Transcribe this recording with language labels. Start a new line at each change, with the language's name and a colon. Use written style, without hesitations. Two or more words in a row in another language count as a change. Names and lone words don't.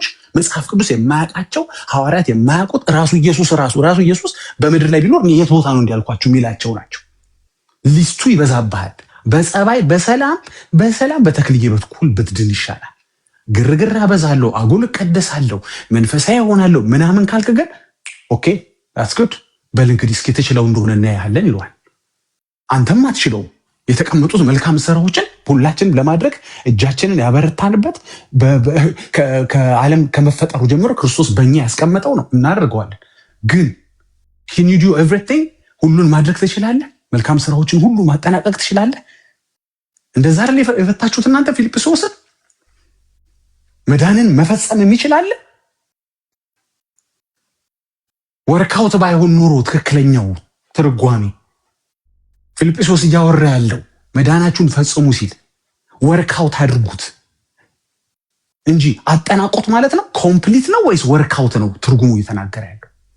Amharic: መጽሐፍ ቅዱስ የማያውቃቸው ሐዋርያት የማያውቁት ራሱ ኢየሱስ በምድር ላይ ቢኖር የት ቦታ ነው እንዲያልኳችሁ የሚላቸው ናቸው። ሊስቱ ይበዛብሃል። በጸባይ በሰላም በተክልዬ በኩል ብትድን ይሻላል። ግርግር አበዛለሁ፣ አጉል እቀደሳለሁ፣ መንፈሳዊ ሆናለሁ ምናምን ካልክ ግን ኦኬ
English: that's good
Amharic: በል እንግዲህ እስኪ ተችለው እንደሆነ እናያለን ይሏል። አንተም አትችለው። የተቀመጡት መልካም ስራዎችን ሁላችንም ለማድረግ እጃችንን ያበረታንበት ከዓለም ከመፈጠሩ ጀምሮ ክርስቶስ በእኛ ያስቀመጠው ነው፣ እናደርገዋለን። ግን
English: can you do everything
Amharic: ሁሉን ማድረግ ትችላለህ? መልካም ስራዎችን ሁሉ ማጠናቀቅ ትችላለህ? እንደዛ አይደል የፈታችሁት እናንተ ፊልጵስዩስን? መዳንን መፈጸም የሚችላል? ወርካውት ባይሆን ኖሮ ትክክለኛው ትርጓሜ ፊልጵስዩስ እያወራ ያለው መዳናችሁን ፈጽሙ ሲል ወርካውት አድርጉት እንጂ አጠናቆት ማለት ነው። ኮምፕሊት ነው ወይስ ወርካውት ነው ትርጉሙ እየተናገረ ያለው?